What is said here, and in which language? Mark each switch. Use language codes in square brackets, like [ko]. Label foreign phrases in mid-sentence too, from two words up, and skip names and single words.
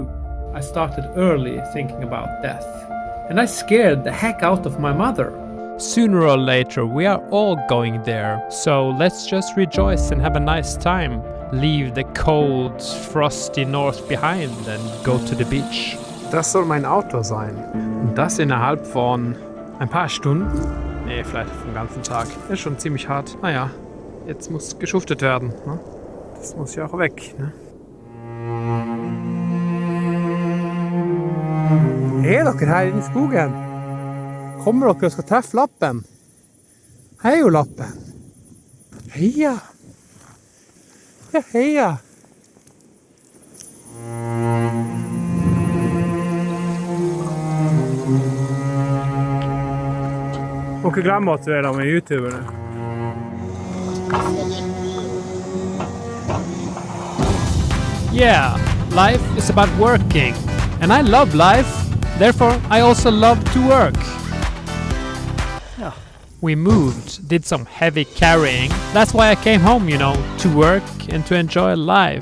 [en] I started early thinking about death, and I scared the heck out of my mother. Sooner or later, we are all going there, so let's just rejoice and have a nice time. Leave the cold, frosty north behind and go to the beach. [de] Das soll mein Auto sein. Und das innerhalb von ein paar Stunden? Nee, vielleicht vom ganzen Tag. Ist schon ziemlich hart. Naja, jetzt muss geschuftet werden. Ne? Das muss ja auch weg. Ne? [no] Er dere her inne I skogen? Kommer dere og skal treffe lappen? Hei jo, lappen. Heia. Ja, heia. Må ikke glemme at du da med YouTuberne. [en] Yeah, life is about working. And I love life. Therefore, I also love to work. Yeah. We moved, did some heavy carrying. That's why I came home, you know, to work and to enjoy life.